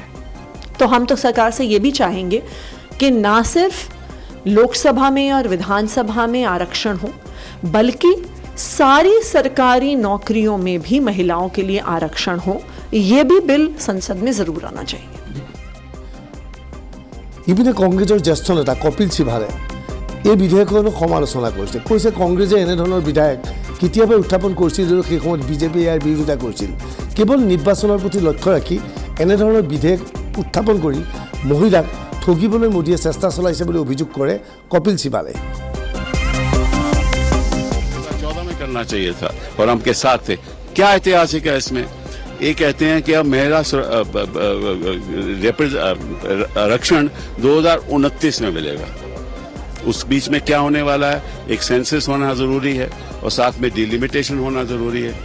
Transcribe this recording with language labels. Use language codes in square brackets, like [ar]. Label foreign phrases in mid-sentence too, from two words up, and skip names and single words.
[hi] तो हम तो सरकार से ये भी चाहेंगे कि ना सिर्फ लोकसभा में और विधानसभा में आरक्षण हो, बल्कि सारी सरकारी नौकरियों में भी महिलाओं के लिए आरक्षण हो। ये भी बिल संसद में जरूर आना चाहिए। [as] ইপিনে কংগ্ৰেছৰ জ্যেষ্ঠ নেতা কপিল সিভাৰে এই বিধেয়কখনৰ সমালোচনা কৰিছে। কৈছে কংগ্ৰেছে এনেধৰণৰ বিধায়ক কেতিয়াবা উত্থাপন কৰিছিল যদিও সেই সময়ত বিজেপিয়ে ইয়াৰ বিৰোধিতা কৰিছিল। কেৱল নিৰ্বাচনৰ প্ৰতি লক্ষ্য ৰাখি এনেধৰণৰ বিধেয়ক উত্থাপন কৰি মহিলাক ঠগিবলৈ মোদীয়ে চেষ্টা চলাইছে বুলি অভিযোগ কৰে কপিল সিবালে। [hi] 2014 में करना चाहिए था और हम के साथ थे। क्या ऐतिहासिक है इसमें? ये कहते हैं कि अब महिला आरक्षण 2029 में मिलेगा। उस बीच में क्या होने वाला है? एक सेंसस होना जरूरी है और साथ में डिलिमिटेशन होना जरूरी है।